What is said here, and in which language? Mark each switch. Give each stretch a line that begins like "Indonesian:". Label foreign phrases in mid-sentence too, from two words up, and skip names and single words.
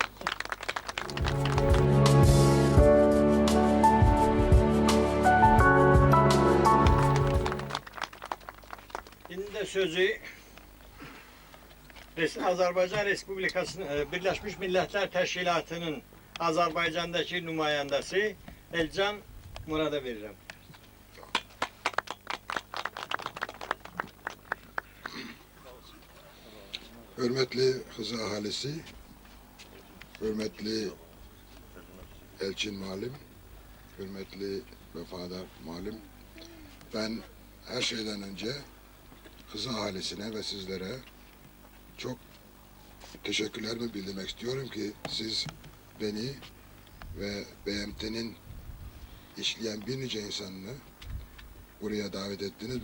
Azerbaijani: İndi də sözü Azərbaycan Respublikasının Birləşmiş Millətlər Təşkilatının Azərbaycandakı nümayəndəsi Elcan Murada verirəm.
Turkish: Hürmetli Xızı ahalisi, hürmetli Elçin Malim, hürmetli Vəfadar Malim, ben her şeyden önce Xızı ahalisine ve sizlere çok teşekkürlerimi bildirmek istiyorum ki siz beni ve BMT'nin işleyen bir nice insanını buraya davet ettiniz.